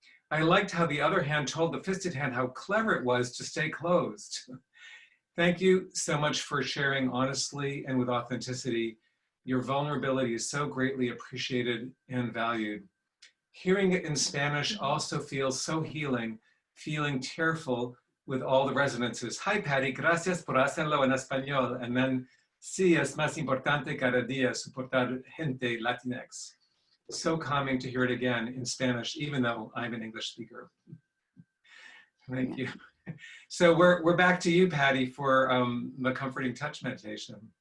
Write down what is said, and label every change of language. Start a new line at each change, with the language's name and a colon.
English: I liked how the other hand told the fisted hand how clever it was to stay closed. Thank you so much for sharing honestly and with authenticity. Your vulnerability is so greatly appreciated and valued. Hearing it in Spanish also feels so healing, feeling tearful with all the resonances. Hi, Patty,
Spanish: gracias por hacerlo en español.
English: And then,
Spanish: sí, es más importante cada día soportar gente Latinx.
English: So calming to hear it again in Spanish, even though I'm an English speaker. Thank you. So we're back to you, Patty, for the comforting touch meditation.